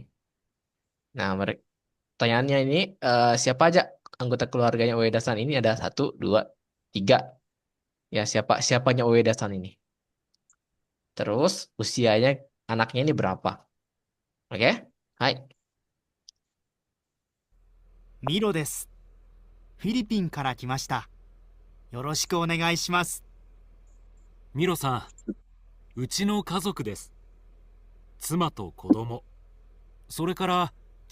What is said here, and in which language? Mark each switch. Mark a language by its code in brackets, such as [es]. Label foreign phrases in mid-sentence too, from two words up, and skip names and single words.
[id] Nah, pertanyaannya ini siapa aja anggota keluarganya Ueda-san ini? Ada 1, 2, 3. Ya, siapanya Ueda-san ini. Terus usianya anaknya ini berapa? Oke? Hai. [ja] ミロです。フィリピンから来ました。よろしくお願いします。ミロさん、うちの家族です。妻と子供、それから父です。